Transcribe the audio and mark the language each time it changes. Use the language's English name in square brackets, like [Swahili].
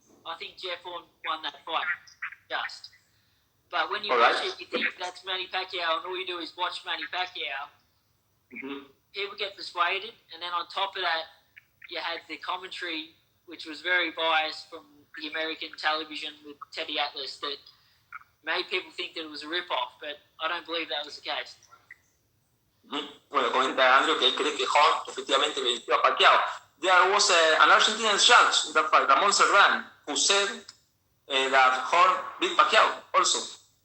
[English] I think Jeff won that fight, just. But when you watch it, you think that's Manny Pacquiao, and all you do is watch Manny Pacquiao. People get persuaded, and then on top of that, you had the commentary, which was very biased from the American television with Teddy Atlas, that made people think that it was a rip-off, but I don't believe that was the case. [Spanish] Bueno, comenta Andrew que él cree que Horn efectivamente venció a Pacquiao. [English] There was an Argentinian judge in that fight, Ramon Serran, who said that Horn beat Pacquiao also.